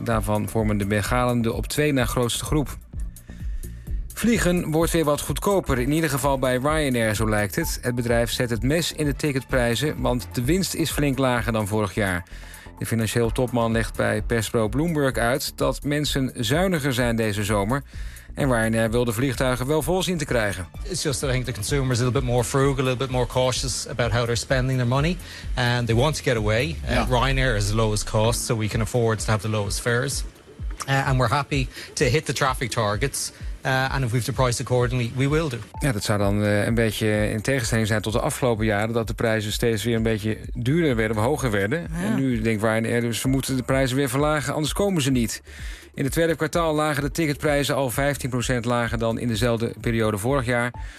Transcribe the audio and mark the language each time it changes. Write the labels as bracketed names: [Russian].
[Dutch] Daarvan vormen de Bengalen de op twee na grootste groep. Vliegen wordt weer wat goedkoper, in ieder geval bij Ryanair, zo lijkt het. Het bedrijf zet het mes in de ticketprijzen, want de winst is flink lager dan vorig jaar. De financieel topman legt bij persbureau Bloomberg uit dat mensen zuiniger zijn deze zomer. En Ryanair wil de vliegtuigen wel vol zien te krijgen. [English] It's just that I think the consumers are a little bit more frugal, a little bit more cautious about how they're spending their money, and they want to get away. Yeah. Ryanair is the lowest cost, so we can afford to have the lowest fares, and we're happy to hit the traffic targets. And if we've the price accordingly, we will do. [Dutch] Ja, dat zou dan een beetje in tegenstelling zijn tot de afgelopen jaren, dat de prijzen steeds weer een beetje duurder werden, hoger werden. Ja. En nu denkt Ryanair dus, we moeten de prijzen weer verlagen, anders komen ze niet. In het tweede kwartaal lagen de ticketprijzen al 15% lager dan in dezelfde periode vorig jaar.